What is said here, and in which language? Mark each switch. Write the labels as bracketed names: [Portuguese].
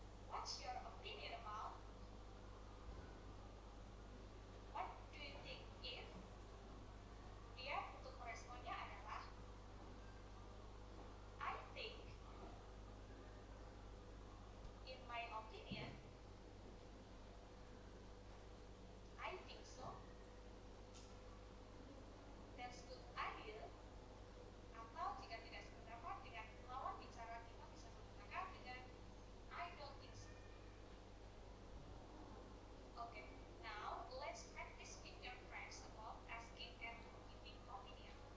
[English] What's your opinion about? What do you think if? [Indonesian] Kemudian untuk meresponnya adalah [English] I think, in my opinion, I think so, that's good idea, [Indonesian] atau jika tidak sependapat dengan lawan bicara kita bisa mengatakan dengan [English] I don't think so. Okay, now let's practice with your friends about asking and giving opinion.